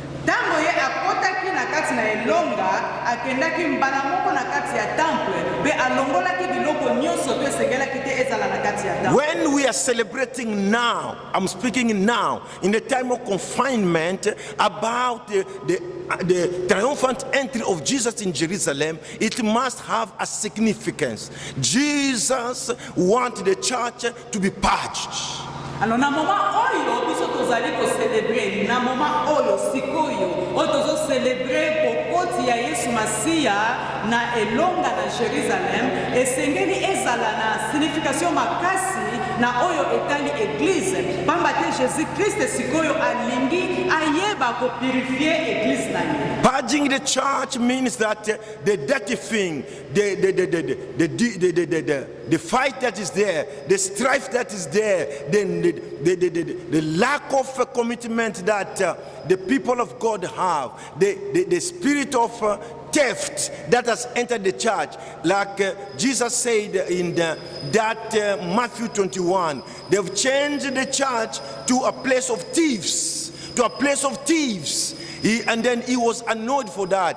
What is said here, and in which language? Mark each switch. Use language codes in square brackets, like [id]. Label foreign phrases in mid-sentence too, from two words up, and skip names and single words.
[en] When we are celebrating now, I'm speaking now, in the time of confinement, about the triumphant entry of Jesus in Jerusalem, it must have a significance. Jesus wanted the church to be purged. [ln] Alors na moment oyo biso tozali ko célébrer na moment oyo sikoyo oyo tozo célébrer bokoti ya Yesu Masia na elonga na Jérusalem esengeli ezala na signification makasi na oyo etali église pamba te Jésus Christ sikoyo alingi ayeba ko purifier église na ye. [en] Purging the church means that the dirty thing, the fight that is there, the strife that is there, the lack of commitment that the people of God have, the spirit of theft that has entered the church, like Jesus said in Matthew 21, they've changed the church to a place of thieves, and then he was annoyed for that.